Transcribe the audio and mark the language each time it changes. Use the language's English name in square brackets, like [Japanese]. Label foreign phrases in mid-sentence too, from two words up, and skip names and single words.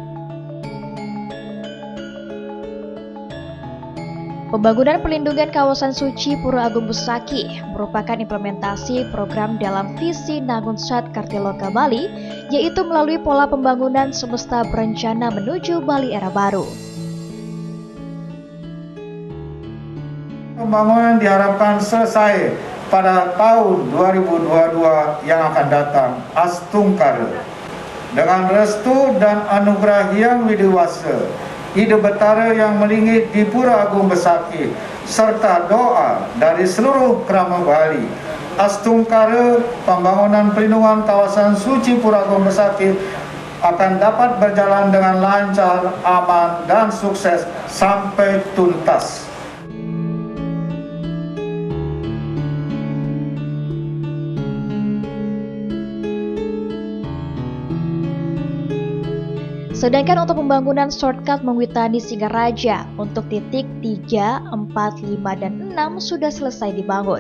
[Indonesian] Pembangunan pelindungan kawasan suci Pura Agung Besakih merupakan implementasi program dalam visi Nangunsat Kartiloka Bali, yaitu melalui pola pembangunan semesta berencana menuju Bali era baru. Pembangunan diharapkan selesai pada tahun 2022 yang akan datang, Astungkara. Dengan restu dan anugerah yang widiwasa, ide betara yang melingit di Pura Agung Besakih, serta doa dari seluruh kerama Bali, Astungkara pembangunan pelindungan kawasan suci Pura Agung Besakih akan dapat berjalan dengan lancar, aman, dan sukses sampai tuntas. Sedangkan untuk pembangunan shortcut Mengwitani Singaraja untuk titik 3, 4, 5, dan 6 sudah selesai dibangun.